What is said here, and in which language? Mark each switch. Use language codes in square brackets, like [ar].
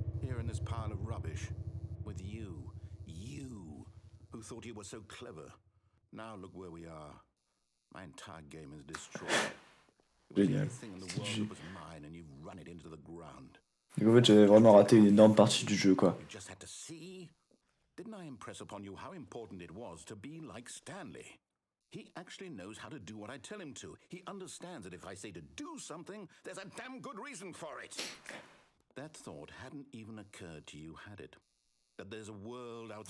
[en] Here in this pile of rubbish. With you. You. Who thought you were so clever. Now look where we are. My entire game is destroyed. It was the only thing in the world that was mine and you've run it into the ground. [fr] Donc en fait, j'avais vraiment raté une énorme partie du jeu, quoi. [en] You just had to see. Didn't I impress upon you how important it was to be like Stanley? He actually knows how to do what I tell him to. He understands that if I say to do something, there's a damn good reason for it. That thought hadn't even occurred to you, had it? That there's a world outside.